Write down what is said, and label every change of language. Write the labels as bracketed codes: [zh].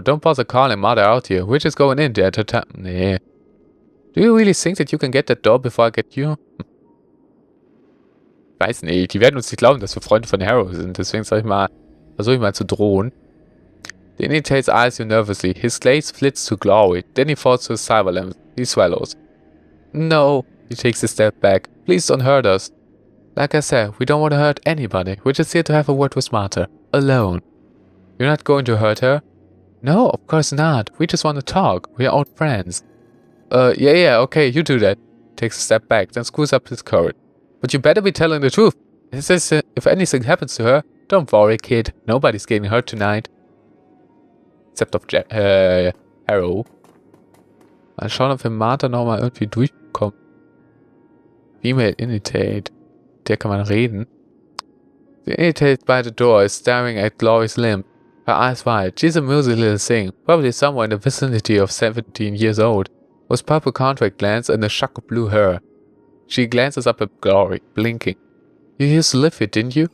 [en] Don't bother calling Marta out here. We're just going in there to Nee. Do you really think that you can get that door before I get you? [de] Weiß nicht. Die werden uns nicht glauben, dass wir Freunde von Harrow sind. Deswegen versuche ich mal zu drohen. [en] The initiates eyes you nervously. His gaze flits to Glory. Then he falls to his cyber limb. He swallows. No. He takes a step back. Please don't hurt us. Like I said, we don't want to hurt anybody. We're just here to have a word with Marta. Alone. You're not going to hurt her? No, of course not. We just want to talk. We're old friends. Yeah, okay, you do that. Takes a step back, then screws up his courage. But you better be telling the truth. He says if anything happens to her, don't worry, kid. Nobody's getting hurt tonight. Except of Harrow. [de] Mal schauen, ob wir Marta nochmal irgendwie durchkommen. Female Initiate. Der kann man reden. [en] The Initiate by the door is staring at Glory's limb. Her eyes wide. She's a mousy little thing, probably somewhere in the vicinity of 17 years old, with purple contract glands and a shock of blue hair. She glances up at Glory, blinking. You used to live here, didn't you?